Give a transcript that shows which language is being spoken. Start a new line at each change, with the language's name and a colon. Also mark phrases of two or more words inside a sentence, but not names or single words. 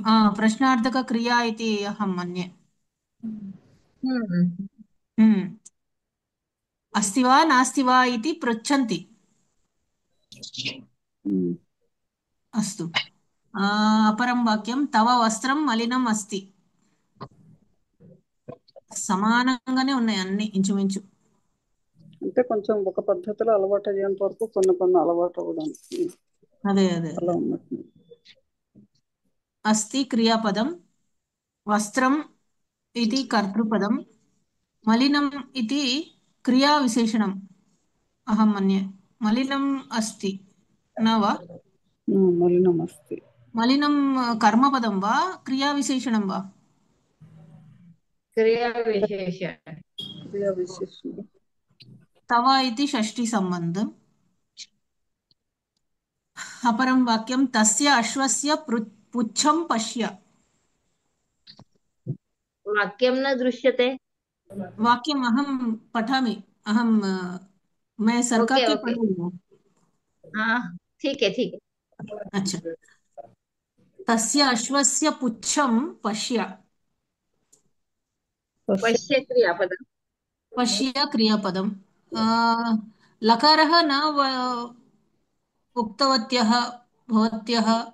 Sanskrit: प्रश्नार्थकक्रिया इति अहं मन्ये. अस्ति वा नास्ति वा इति पृच्छन्ति. अस्तु. अपरं वाक्यं तव वस्त्रं मलिनम् अस्ति.
Telugu: సమానంగానే ఉన్నాయి అన్ని ఇంచుమించు. అంటే కొంచెం ఒక పద్ధతిలో అలవాటు అయ్యేంత వరకు కొన్ని కొన్ని అలవాటు అవ్వడానికి అదే అదే అలా ఉన్నట్టు.
Sanskrit: అస్తి క్రియాపదం, వస్త్రం ఇది కర్తృపదం, మలినం ఇది క్రియా విశేషణం అహం మన్యే. మలినం అస్తి न वा? మలినం అస్తి. మలినం కర్మపదం వా క్రియా విశేషణం వా? క్రియావిశేషణం. తవ ఇది షష్ఠీ సంబంధం. अपरं वाक्यं तस्य अश्वस्य पुच्छं पश्य. वाक्यं न दृश्यते. वाक्यम् अहं पठामि.
Hindi: मैं सर का के पढ़ रही हूँ. हाँ ठीक है ठीक है. अच्छा.
Sanskrit: तस्य अश्वस्य पुच्छं पश्य. पश्य क्रियापदं. पश्य क्रियापदं. लकारः न उक्तवत्यः भवत्यः.